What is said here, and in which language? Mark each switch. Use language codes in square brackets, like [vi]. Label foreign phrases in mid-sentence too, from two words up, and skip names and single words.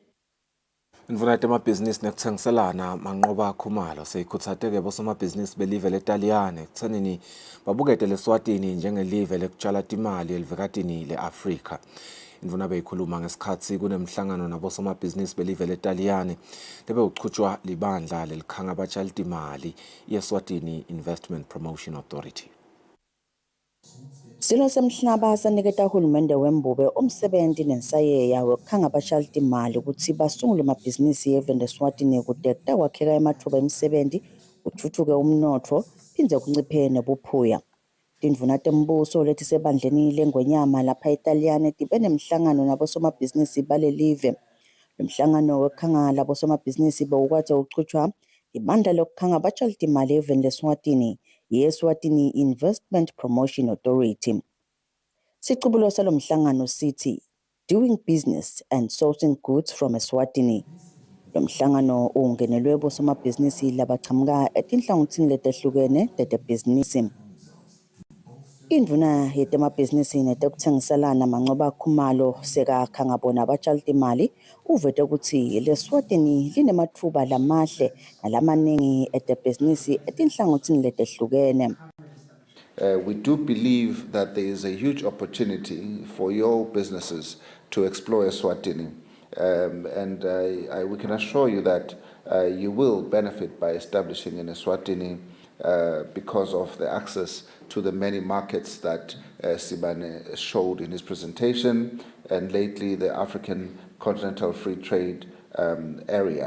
[ss] Indvuna yemabhizinisi nekuthengiselana manqoba Khumalo seyikhuthateke bosomabhizinisi belive leTaliyane ekuthenini babukete leSwatini njengelive lekutshala timali elivikatini leAfrika. Indvuna beyikhuluma ngesikhathi kunemhlangano nabosomabhizinisi belive leTaliyane lebe uchutshwa libandla lelikhanga abatshali timali yeSwatini Investment Promotion Authority. Silo semhlaba saniketa uhulumende wembube umsebenzi nensayeya wokukhanga abashalti imali ukuthi basungule amabhizinisi evenda Eswatini kude kutawakheka amathuba emisebenzi kuthuthuke umnotho phindze kunciphe nobuphuya. Tindvuna tembuso lethi sebandleni lengwenyama lapha eTaliyane tibe nemhlangano nabosomabhizinisi balelive. Lo mhlangano wokukhanga labosomabhizinisi bewukade uqhutshwa ibandla lokukhanga abashalti imali evenda Eswatini ye-Eswatini Investment Promotion Authority. Siqubulo salo mhlangano sithi [en] doing business and sourcing goods from Eswatini. [ss] Lo mhlangano ungenelwe bosomabhizinisi labachamuka etinhlangothini letehlukene tetebhizinisi. Indvuna yetemabhizinisi netekuthengiselana Mancoba Khumalo sekakhanga bona abashalti imali uvete ukuthi leSwatini linemathuba lamahle nalamaningi etebhizinisi etinhlangothini letehlukene. [en] We do believe that there is a huge opportunity for your businesses to explore Eswatini. We can assure you that you will benefit by establishing in Eswatini because of the access to the many markets that Sibane showed in his presentation, and lately the African Continental Free Trade area.